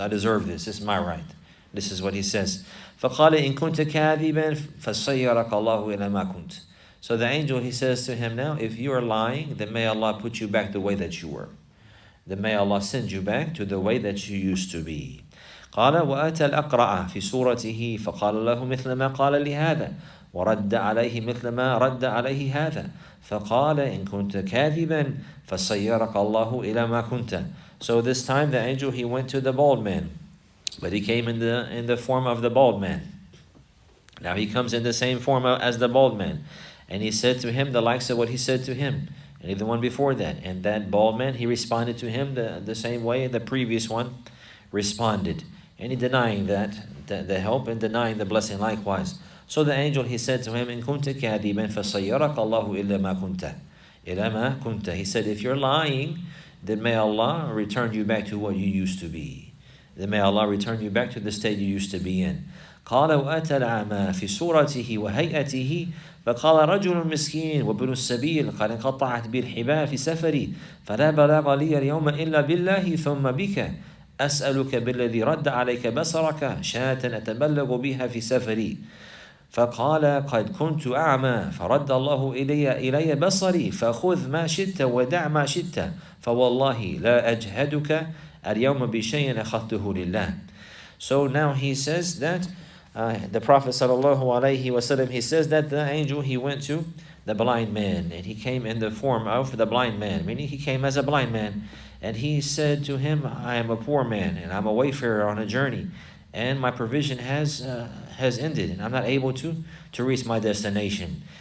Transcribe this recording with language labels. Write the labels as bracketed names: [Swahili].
[English] I deserve this. This is my right. This is what he says. [Arabic] فَقَالَ إِن كُنْتَ كَاذِبًا فَسَيَّرَكَ اللَّهُ إِلَى مَا كُنْتَ. [English] So the angel, he says to him, now, if you are lying, then may Allah put you back the way that you were. Then may Allah send you back to the way that you used to be. [Arabic] قال وأتى الأقرع في صورته فقال له مثل ما قال لهذا ورد عليه مثل ما رد عليه هذا فقال إن كنت كاذبا فسيرك الله إلى ما كنت. [English] So this time the angel, he went to the bald man, but he came in the form of the bald man. Now he comes in the same form as the bald man, and he said to him the likes of what he said to him and the one before that. And that bald man, he responded to him the same way the previous one responded. And he denying the help and denying the blessing likewise. So the angel, he said to him, [Arabic] إن كنت كاذبا فسيرك الله إلى ما كنت. إلى ما كنت. [English] He said, if you're lying, then may Allah return you back to what you used to be. Then may Allah return you back to the state you used to be in. [Arabic] قال وأتى الأعمى في صورته وهيئته فقال رجل مسكين وابن السبيل قد انقطعت بي الحبال في سفري فلا بلاغ لي اليوم إلا بالله ثم بك أسألك بالذي رد عليك بصرك شاة أتبلغ بها في سفري فقال قد كنت أعمى فرد الله إلي بصري فخذ ما شئت ودع ما شئت فوالله لا أجهدك اليوم بشيء أخذته لله. [English] So now he says that the Prophet sallallahu alaihi wasallam, he says that the angel, he went to the blind man and he came in the form of the blind man, meaning he came as a blind man. And he said to him, I am a poor man and I'm a wayfarer on a journey and my provision has ended and I'm not able to reach my destination.